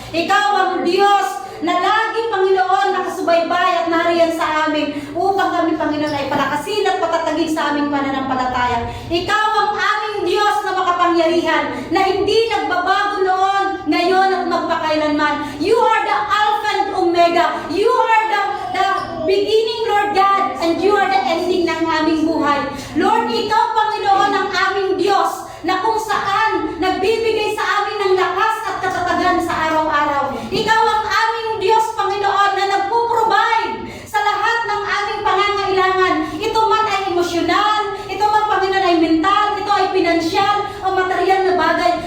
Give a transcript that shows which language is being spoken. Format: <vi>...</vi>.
<tl>Ikaw ang Diyos na lagi, Panginoon, nakasubaybay at nariyan sa amin upang kami, Panginoon, ay palakasin at patatagin sa aming pananampalataya. Ikaw ang aming Diyos na makapangyarihan na hindi nagbabago noon, ngayon at magpakailanman.</tl> <en>You are the Alpha and Omega. You are the beginning, Lord God, and you are the ending</en> <tl>ng aming buhay. Lord, Ikaw, Panginoon, ang aming Diyos na kung saan nagbibigay sa amin ng lakas at katatagan sa araw-araw. Ikaw ang aming Diyos, Panginoon, na nagpo-provide sa lahat ng aming pangangailangan. Ito man ay emosyonal, ito man, Panginoon, ay mental, ito ay pinansyal o material na bagay.</tl>